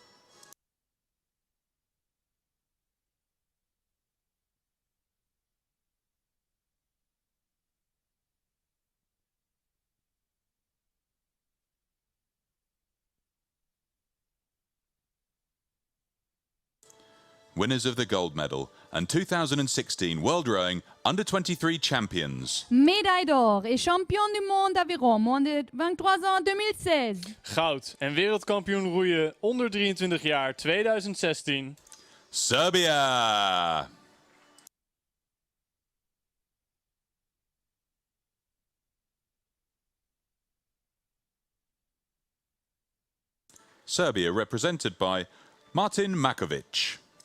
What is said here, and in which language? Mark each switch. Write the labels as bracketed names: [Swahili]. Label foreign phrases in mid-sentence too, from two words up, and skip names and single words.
[English] Winners of the gold medal and 2016 World Rowing Under-23 champions. [French] Médaille d'or et champion du monde aviron, moins de 23 ans 2016. [Dutch] Goud en wereldkampioen roeien onder 23 jaar 2016. [English] Serbia. Serbia represented by Martin Mačković.